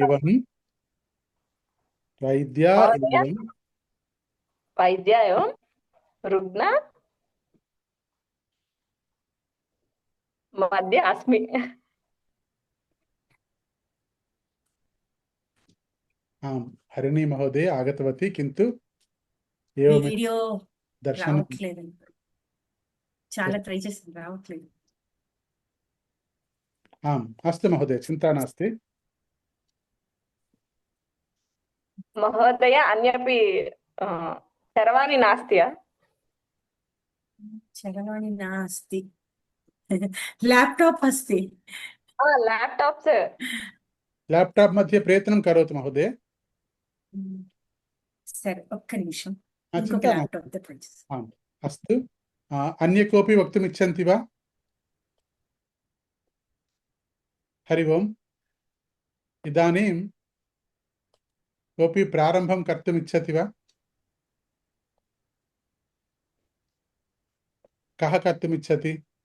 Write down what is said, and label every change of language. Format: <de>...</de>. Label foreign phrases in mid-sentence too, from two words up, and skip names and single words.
<sa>एवं रुग्ण मध्ये अस्मि आम् हरिणी महोदय आगतवती किन्तु एवं</sa> <te>వీడియో</te> <sa>दर्शनं</sa> <te>రావట్లేదు చాలా ట్రై చేస్తాను రావట్లేదు</te> <sa>आम् अस्तु महोदय चिन्ता नास्ति महोदय अन्यपि चरवाणी नास्ति చరవాణి నాస్తి ల్యాప్టాప్ अस्ति लैपटॉप मध्ये प्रयत्नं करोतु महोदय</sa> <te>సరే ఒక్క నిమిషం ఇంకొక</te> <sa>चिन्ता नास्ति</sa> <te>ల్యాప్టాప్ తో ట్రై చేస్తాను</te> <sa>आम् अस्तु अन्य कोऽपि वक्तुम् इच्छन्ति वा हरि ओम् इदानीं कोऽपि प्रारम्भं कर्तुम् इच्छति वा? कः कर्तुम् इच्छति?</sa>